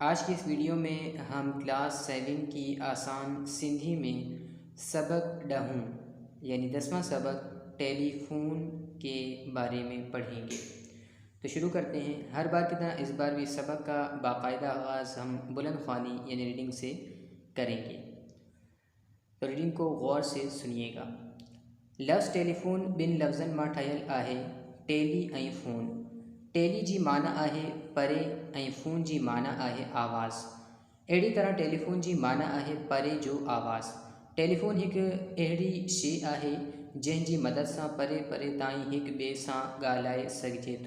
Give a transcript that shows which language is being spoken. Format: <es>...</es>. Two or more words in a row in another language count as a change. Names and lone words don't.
<ur>آج کی اس ویڈیو میں ہم کلاس 7 کی آسان سندھی میں سبق ڈھوں یعنی 10واں سبق ٹیلی فون کے بارے میں پڑھیں گے۔ تو شروع کرتے ہیں۔ ہر بار کی طرح اس بار بھی سبق کا باقاعدہ آغاز ہم بلند خوانی یعنی ریڈنگ سے کریں گے، تو ریڈنگ کو غور سے سنیے گا۔</ur> <sd>لفظ ٹیلی فون بن لفظن मां ठहियल आहे। टेली ऐं फ़ोन। टेली जी माना आहे परे ऐं फ़ोन जी माना आहे आवाज़। अहिड़ी तरह टेलीफ़ोन जी माना आहे परे जो आवाज़। टेलीफ़ोन हिकु अहिड़ी शइ आहे जंहिंजी मदद सां परे परे ताईं हिक ॿिए सां ॻाल्हाए सघिजे थो।</sd>